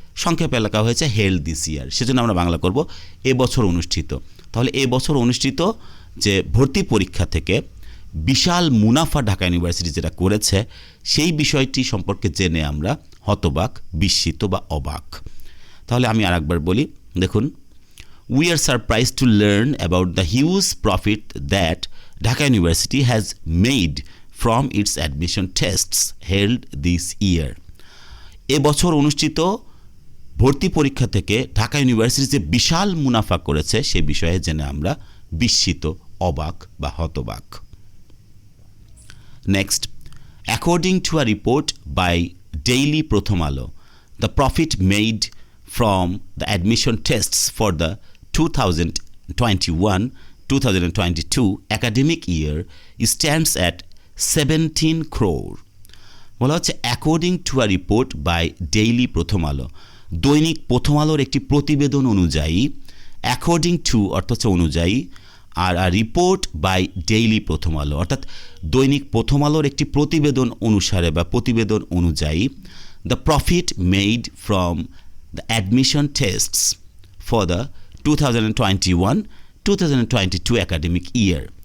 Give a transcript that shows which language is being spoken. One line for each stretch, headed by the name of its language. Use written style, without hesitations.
Bangla: সংক্ষেপে লেখা হয়েছে
English: held this year,
Bangla: সেজন্য আমরা বাংলা করব এবছর অনুষ্ঠিত। তাহলে এবছর অনুষ্ঠিত যে ভর্তি পরীক্ষা থেকে বিশাল মুনাফা ঢাকা ইউনিভার্সিটি যেটা করেছে সেই বিষয়টি সম্পর্কে জেনে আমরা হতবাক, বিস্মিত বা অবাক। তাহলে আমি আরেকবার বলি, দেখুন,
English: we are surprised to learn about the huge profit that Dhaka University has made from its admission tests held this year.
Bangla: এবছর অনুষ্ঠিত ভর্তি পরীক্ষা থেকে ঢাকা ইউনিভার্সিটি যে বিশাল মুনাফা করেছে সে বিষয়ে জেনে আমরা বিস্মিত, অবাক বা হতবাক।
English: Next, according to a report by Daily Prothom Alo, the profit made from the admission tests for the 2021-2022 academic year stands at 17 crore.
Bangla: বলা হচ্ছে
English: according to a report by daily Prothom Alo,
Bangla: দৈনিক প্রথম আলোর একটি প্রতিবেদন অনুযায়ী, অ্যাকর্ডিং টু অর্থ হচ্ছে অনুযায়ী, আর
English: report by daily Prothom Alo
Bangla: অর্থাৎ দৈনিক প্রথম আলোর একটি প্রতিবেদন অনুসারে বা প্রতিবেদন অনুযায়ী,
English: The profit made from the admission tests for the 2021-2022 academic year.